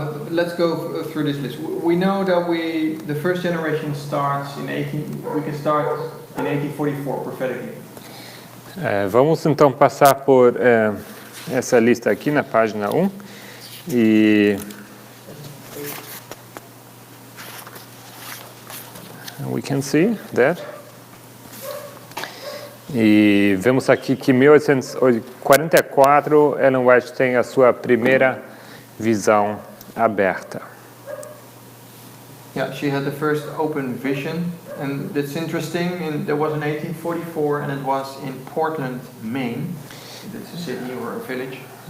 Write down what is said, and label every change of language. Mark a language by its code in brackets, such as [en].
[en] Let's go through this list. We know that the first generation starts in 1844 prophetically. [pt] Vamos então passar por essa lista aqui na página 1 e [en] we can see that. [pt] E vemos aqui que em 1844 Ellen White tem a sua primeira visão aberta. [en] Yeah, she had the first open vision, and that's interesting. And there was in 1844, and it was in Portland, Maine. That's a city or a village.